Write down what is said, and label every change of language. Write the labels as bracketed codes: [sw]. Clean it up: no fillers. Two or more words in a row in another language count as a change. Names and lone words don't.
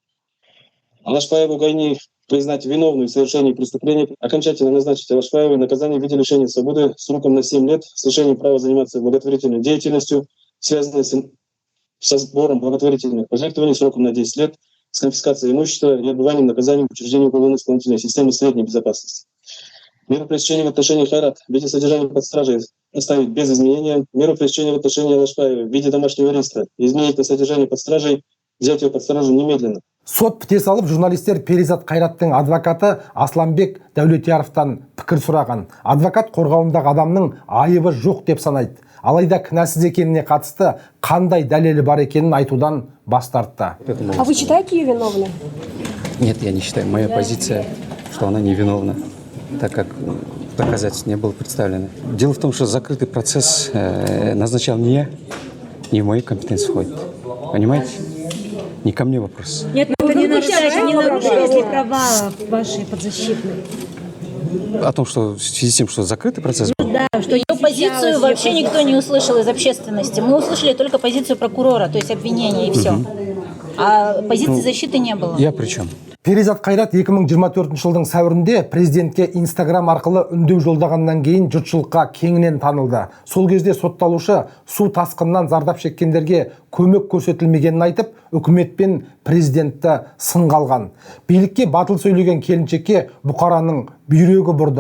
[ru] Алашбаеву Ғайни признать виновной в совершении преступления, окончательно назначить Алашбаеву наказание в виде лишения свободы сроком на 7 лет с лишением права заниматься благотворительной деятельностью, связанной со сбором благотворительных пожертвований сроком на 10 лет, с конфискацией имущества и отбыванием наказания в учреждении уголовно-исполнительной системы средней безопасности. Меру пресечения в отношении Хайрат в виде содержания под стражей оставить без изменения. Меру пресечения в отношении Алашбаева в виде домашнего ареста изменить на содержание под стражей, взять ее под стражу немедленно. [kk] Сот біте салып, журналистер Перизат Қайраттың адвокаты Асланбек Дәулетияровтан пікір сұраған. Адвокат қорғауындағы адамның айыбы жоқ деп санайды. Алайда кінәсіз екеніне қатысты қандай дәлелі бар екенін айтудан бас тартты. [ru] А вы считаете ее виновной? Нет, я не считаю. Моя позиция, что она невиновна, так как доказательств не было представлено. Дело в том, что закрытый процесс назначал не я, не в моей компетенции входит. Понимаете? Не ко мне вопрос. Нет, это не нарушили ли права вашей подзащитной? О том, что в связи с тем, что закрытый процесс... Да, что ее позицию вообще никто не услышал из общественности. Мы услышали только позицию прокурора, то есть обвинения и все. А позиции защиты не было. Я при чем? [kk] Перизат Қайрат 2024 жылдың сәуірінде президентке Инстаграм арқылы үндеу жолдағаннан кейін жұртшылыққа кеңінен танылды. Сол кезде сотталушы су тасқынынан зардап шеккендерге көмек көрсетілмегенін айтып, үкімет пен президентті сынға алған. Билікке батыл сөйлеген келіншекке бұқараның бүйрегі бұрды.